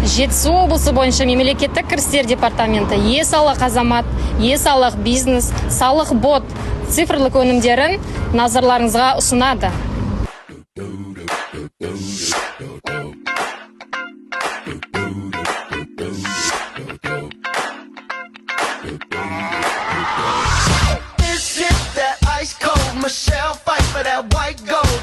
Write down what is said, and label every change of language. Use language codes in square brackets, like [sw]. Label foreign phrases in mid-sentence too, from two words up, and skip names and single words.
[kk] Жетісу облысы бойынша мемлекеттік кірістер департаменті е-салық азамат, е-салық бизнес, салық бот цифрлық өнімдерін назарларыңызға ұсынады. [en] This hit that ice cold Michelle fight for that white gold.